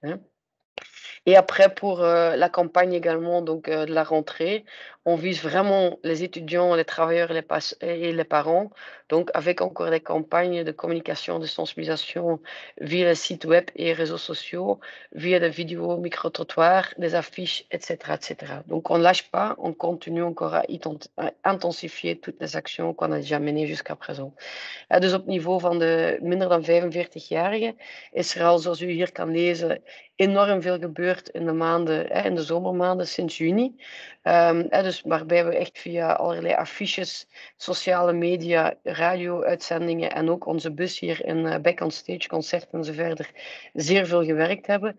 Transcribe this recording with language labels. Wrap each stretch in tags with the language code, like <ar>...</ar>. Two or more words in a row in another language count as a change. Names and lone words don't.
<fr>Et après, pour la campagne également de la rentrée, on vise vraiment les étudiants, les travailleurs et les parents, donc avec encore des campagnes de communication, de sensibilisation via les sites web et réseaux sociaux, via des vidéos micro-trottoirs, des affiches, etc., etc. Donc on ne lâche pas, on continue encore à intensifier toutes les actions qu'on a déjà menées jusqu'à présent.</fr> <nl>Dus op niveau van de minder dan 45-jarigen is er al, zoals u hier kan lezen, enorm veel gebeurd in de maanden, in de zomermaanden sinds juni. Dus waarbij we echt via allerlei affiches, sociale media, radio-uitzendingen en ook onze bus hier in Back on Stage, concerten en zo verder, zeer veel gewerkt hebben.</nl>